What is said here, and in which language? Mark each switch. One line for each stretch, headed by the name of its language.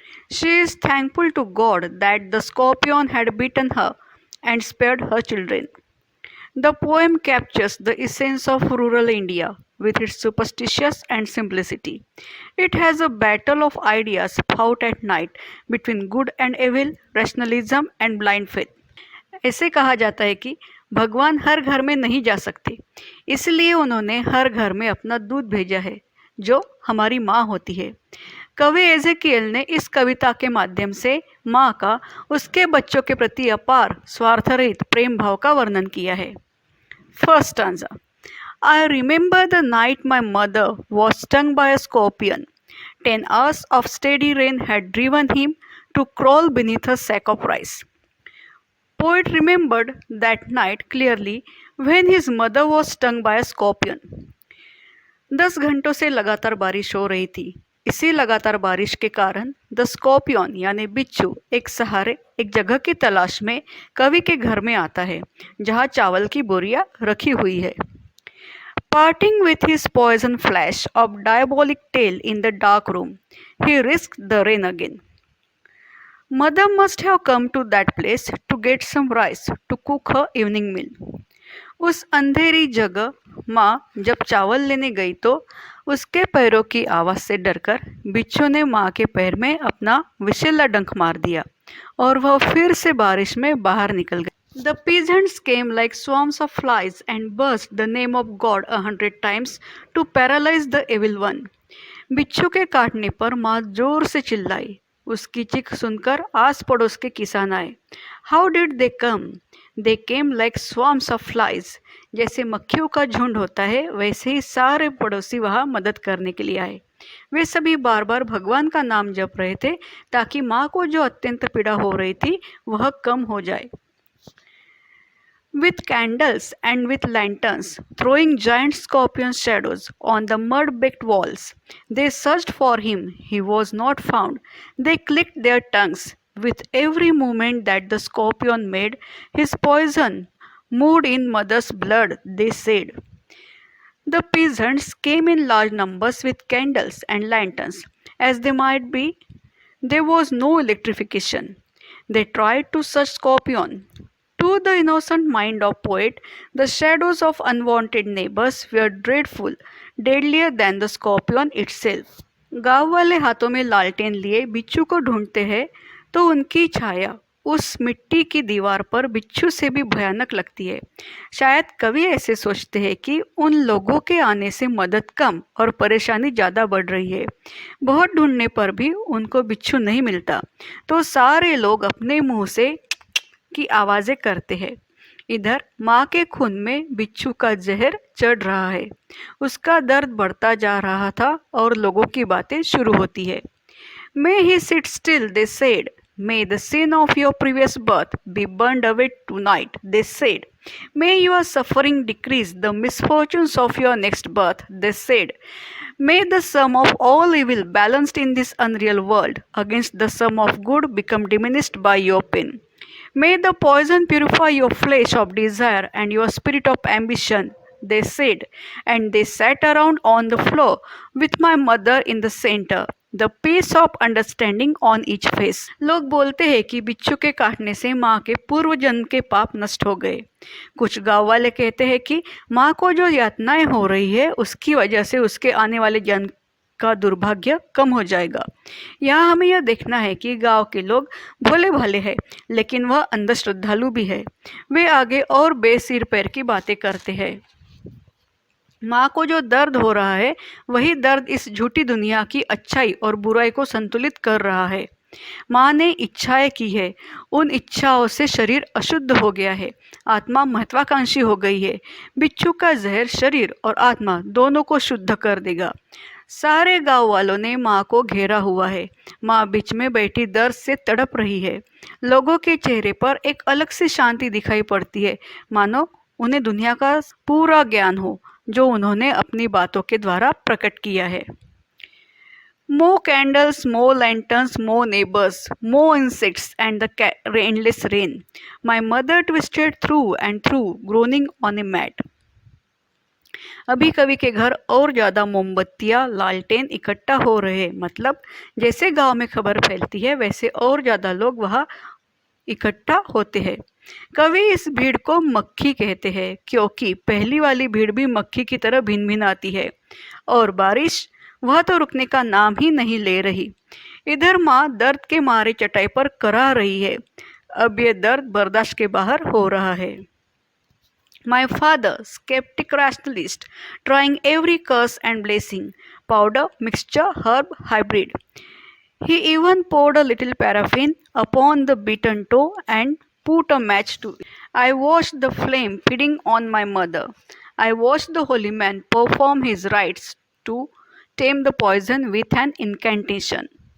English: She is thankful to God that the scorpion had bitten her and spared her children. The poem captures the essence of rural India with its superstitions and simplicity. It has a battle of ideas fought at night between good and evil, rationalism and blind faith.
Hindi: ऐसे कहा जाता है कि भगवान हर घर में नहीं जा सकते, इसलिए उन्होंने हर घर में अपना दूध भेजा है, जो हमारी माँ होती है। कवि एजेकियल ने इस कविता के माध्यम से माँ का उसके बच्चों के प्रति अपार स्वार्थरहित प्रेम भाव का वर्णन किया है।
English: First stanza. I remember the night my mother was stung by a scorpion. 10 hours of steady rain had driven him to crawl beneath a sack of rice. Poet remembered that night clearly when his mother was stung by a scorpion.
Hindi: 10 घंटों से लगातार बारिश हो रही थी। इसी लगातार बारिश के कारण द स्कॉर्पियन यानी बिच्छू एक सहारे एक जगह की तलाश में कवि के घर में आता है, जहाँ चावल की बोरियां रखी हुई है।
English: Parting with his poison flash of diabolic tail in the dark room, he risked the rain again. Mother must have come to that place to get some rice to cook her evening meal.
Hindi: उस अंधेरी जगह माँ जब चावल लेने गई तो उसके पैरों की आवाज़ से डरकर बिच्छू ने माँ के पैर में अपना विषैला डंक मार दिया और वह फिर से बारिश में बाहर निकल गई।
English: The peasants came like swarms of flies and buzzed the name of God 100 times to paralyze the evil one.
Hindi: बिच्छू के काटने पर माँ जोर से चिल्लाई। उसकी चीख सुनकर आस पड़ोस के किसान आए।
English: How did they come? They came like swarms of flies.
Hindi: जैसे मक्खियों का झुंड होता है, वैसे ही सारे पड़ोसी वहाँ मदद करने के लिए आए। वे सभी बार बार भगवान का नाम जप रहे थे ताकि माँ को जो अत्यंत पीड़ा हो रही थी वह कम हो जाए।
English: With candles and with lanterns, throwing giant scorpion shadows on the mud-baked walls. They searched for him. He was not found. They clicked their tongues. With every movement that the scorpion made, his poison moved in mother's blood, they said. The peasants came in large numbers with candles and lanterns. As they might be, there was no electrification. They tried to search scorpion. To the innocent mind of poet, the shadows of unwanted neighbors were dreadful, deadlier than the scorpion itself.
Hindi: गांव वाले हाथों में लालटेन लिए बिच्छू को ढूंढते हैं तो उनकी छाया उस मिट्टी की दीवार पर बिच्छू से भी भयानक लगती है। शायद कवि ऐसे सोचते हैं कि उन लोगों के आने से मदद कम और परेशानी ज़्यादा बढ़ रही है। बहुत ढूंढने पर भी उनको बिच्छू नहीं मिलता, तो सारे लोग अपने मुंह से की आवाज़ें करते हैं। इधर माँ के खून में बिच्छू का जहर चढ़ रहा है। उसका दर्द बढ़ता जा रहा था और लोगों की बातें शुरू होती है।
English: May he sit still, they said. May the sin of your previous birth be burned away tonight, they said. May your suffering decrease the misfortunes of your next birth, they said. May the sum of all evil balanced in this unreal world against the sum of good become diminished by your pain. May the poison purify your flesh of desire and your spirit of ambition, they said, and they sat around on the floor with my mother in the center, the peace of understanding on each face.
Hindi: लोग बोलते हैं कि बिच्छू के काटने से माँ के पूर्व जन्म के पाप नष्ट हो गए। कुछ गांव वाले कहते हैं कि माँ को जो यातनाएं हो रही है उसकी वजह से उसके आने वाले जन्म का दुर्भाग्य कम हो जाएगा। यहाँ हमें यह देखना है कि गांव के लोग भोले भाले हैं, लेकिन वह अंधश्रद्धालु भी है। वे आगे और बेसिर पैर की बातें करते हैं। माँ को जो दर्द हो रहा है वही दर्द इस झूठी दुनिया की अच्छाई और बुराई को संतुलित कर रहा है। माँ ने इच्छाएं की है, उन इच्छाओं से शरीर अशुद्ध हो गया है, आत्मा महत्वाकांक्षी हो गई है। बिच्छू का जहर शरीर और आत्मा दोनों को शुद्ध कर देगा। सारे गांव वालों ने माँ को घेरा हुआ है। माँ बीच में बैठी दर्द से तड़प रही है। लोगों के चेहरे पर एक अलग सी शांति दिखाई पड़ती है, मानो उन्हें दुनिया का पूरा ज्ञान हो जो उन्होंने अपनी बातों के द्वारा प्रकट किया है।
English: More candles, more lanterns, more neighbors, more insects, and the endless rain. My mother twisted through and through, groaning on a mat.
Hindi: अभी कवि के घर और ज्यादा मोमबत्तियां लालटेन इकट्ठा हो रहे, मतलब जैसे गांव में खबर फैलती है वैसे और ज्यादा लोग वहां इकट्ठा होते हैं। कवि इस भीड़ को मक्खी कहते हैं क्योंकि पहली वाली भीड़ भी मक्खी की तरह भिन भिन आती है। और बारिश, वह तो रुकने का नाम ही नहीं ले रही। इधर माँ दर्द के मारे चटाई पर करा रही है। अब ये दर्द बर्दाश्त के बाहर हो रहा है।
English: My father, skeptic rationalist, trying every curse and blessing, powder, mixture, herb, hybrid. He even poured a little paraffin upon the beaten toe and put a match to it. I watched the flame feeding on my mother. I watched the holy man perform his rites to tame the poison with an incantation.